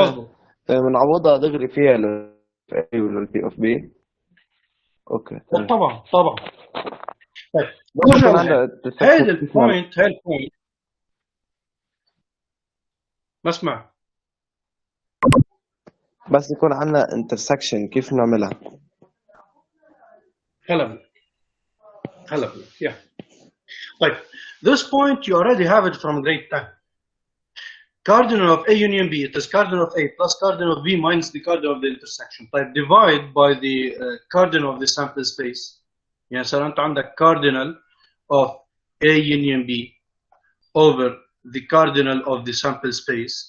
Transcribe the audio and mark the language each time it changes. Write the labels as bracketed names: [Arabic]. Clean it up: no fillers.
[Arabic] مظبوط. بنعوضها دغري فيها ل A ولا P of B. [English] okay [Arabic] طبعا طيب هيدا البوينت بسمع بس يكون عندنا intersection كيف نعملها؟ هلا بلك yeah. [English] طيب this point you already have it from grade 10. Cardinal of A union B, it is cardinal of A plus cardinal of B minus the cardinal of the intersection. طيب divide by the cardinal of the sample space. [Arabic] يعني صار أنت عندك [English] cardinal of A union B over the cardinal of the sample space.